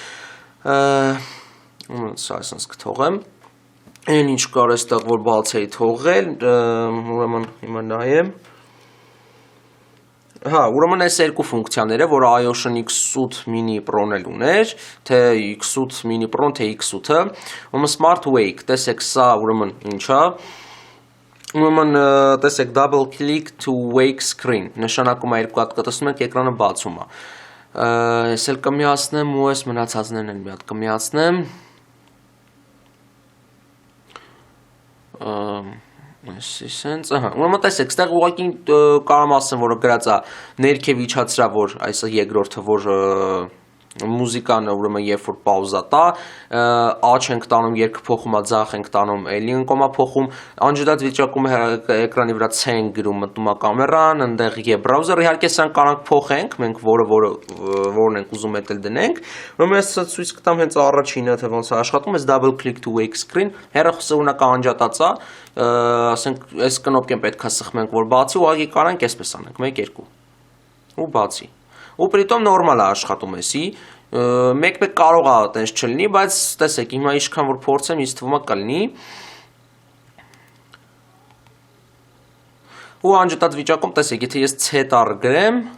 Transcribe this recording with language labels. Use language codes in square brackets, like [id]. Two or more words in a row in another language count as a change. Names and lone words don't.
[hy] Սա այսպես կթողեմ։ Այն ինչ կար այստեղ որ բաց էի թողել, ուրեմն հիմա նայեմ։ Հա, ուրեմն այս երկու ֆունկցիաները, որ iOS-ն X8 Mini Pro-ն էլ ուներ, թե X8 Mini Pro-ն, թե X8-ը, ուրեմն Smart Wake, տեսեք սա ուրեմն ինչա։ Ուրեմն տեսեք [en] double click to wake screen, [hy] նշանակում է երկու հատ կտեսնում եք էկրանը բացում է։ Ես էլ կմիացնեմ ու այս մնացածներն էլ մի հատ կմիացնեմ։ Ուրեմն տեսեք, ստեղ ուղղակի կարամ ասեմ, որ գրած է ներքև իջացրա, որ այս երկրորդը, որ մուզիկան ուրեմն երբ որ պաուզա տա, աջ ենք տանում, երգը փոխում է, ձախ ենք տանում, էլի ընկոմա փոխում, անջատած վիճակում էկրանի վրա C ենք գրում, մտնում է կամերան, այնտեղ է բրաուզերը, իհարկե սրանք կարանք փոխենք, մենք որն ենք ուզում էտել դնենք։ Ուրեմն ես ցույց կտամ հենց առաջինը, թե ոնց է աշխատում, այս [en] double click to wake screen, [hy] հեռախոսը ունակ անջատած է, ասենք այս կնոպկեն պետքա սխմենք, որ բացի, ուղղակի կարանք այսպես անենք, 1-2 ու բացի։ Ու պրիտոմ նորմալ է աշխատում էսի, մեկ-մեկ կարող է տենց չլինի, բայց տեսեք, հիմա ինչքան որ փորձեմ, ինձ թվում է կլինի։ Ու անջատած վիճակում տեսեք, եթե ես C տառ գրեմ,